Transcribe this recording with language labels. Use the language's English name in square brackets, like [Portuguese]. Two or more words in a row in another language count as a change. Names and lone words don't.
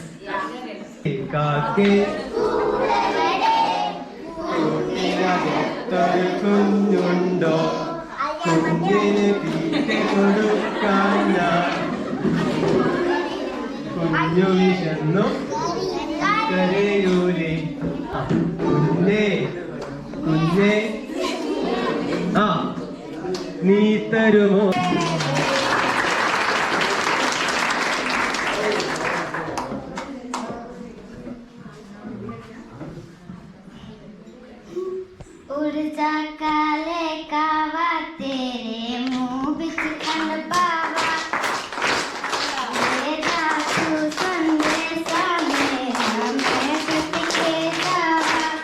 [Malayalam] കാക്കേ കുഞ്ഞുണ്ടോ കുഞ്ഞിന് തീറ്റ കൊടുക്കാൻ ഞാൻ കുഞ്ഞു വിശന്നു കരയൂരേ കുഞ്ഞേ കുഞ്ഞേ ആ നീ തരുമോ? [Punjabi] ਉਡਜਾ ਕਾਲੇ ਕਾਵਾਂ ਤੇਰੇ ਮੂੰਹ ਵਿੱਚ ਕਨ ਪਾਵਾਂ ਮੇਰਾ ਤੂੰ ਸੰਦੇਸ਼ਾ ਮੇਰਾ ਮੈਂ ਸਤ ਕੇ ਜਾਵਾਂ